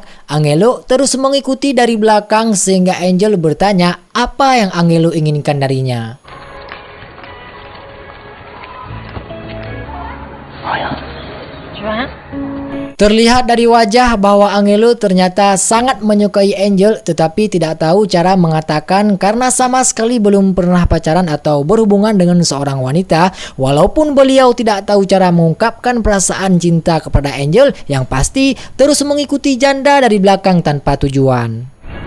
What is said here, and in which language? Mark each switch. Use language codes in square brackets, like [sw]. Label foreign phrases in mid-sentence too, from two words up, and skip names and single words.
[id] Angelo terus mengikuti dari belakang sehingga Angel bertanya apa yang Angelo inginkan darinya. [fr] Tu veux rien? [id] Terlihat dari wajah bahwa Angelo ternyata sangat menyukai Angel tetapi tidak tahu cara mengatakan karena sama sekali belum pernah pacaran atau berhubungan dengan seorang wanita. Walaupun beliau tidak tahu cara mengungkapkan perasaan cinta kepada Angel, yang pasti terus mengikuti janda dari belakang tanpa tujuan.